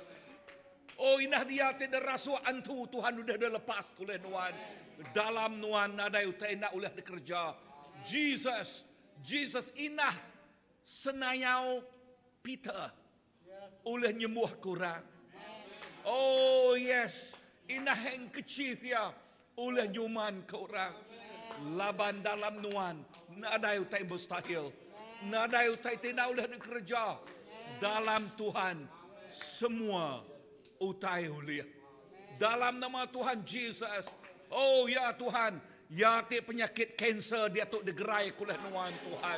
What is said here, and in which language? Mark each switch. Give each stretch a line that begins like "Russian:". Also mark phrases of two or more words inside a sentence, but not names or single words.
Iban: Oh inah dia ti derasu antu Tuhan udah lepas oleh Nuan. Dalam Nuan nadai utai ina oleh dikerja. Jesus inah senayau Peter oleh nyembuh kurang. Oh yes, inah yang kecil ya oleh nyuman kurang. Laban dalam Nuan, nadai utai mustahil, nadai utai tina oleh dikerja. Dalam Tuhan semua utai uliah. Dalam nama Tuhan Jesus. Oh ya Tuhan, ya ti penyakit kanser dia tu digerai oleh Nuan Tuhan.